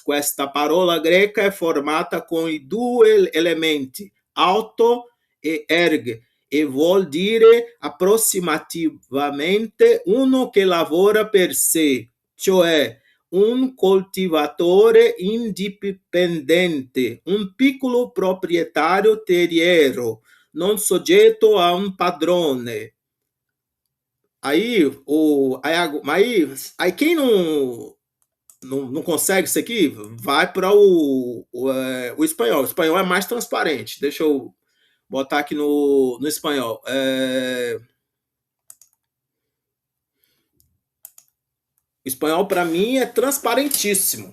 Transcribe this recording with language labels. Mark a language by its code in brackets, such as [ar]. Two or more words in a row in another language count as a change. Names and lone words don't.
[it] Questa parola greca è formata con i due elementi, auto e erg, e vuol dire approssimativamente uno che lavora per sé, cioè un coltivatore indipendente, un piccolo proprietario terriero, non soggetto a un padrone. [pt] Aí quem não consegue isso aqui, vai para o espanhol. O espanhol é mais transparente. Deixa eu botar aqui no espanhol. O espanhol, para mim, é transparentíssimo.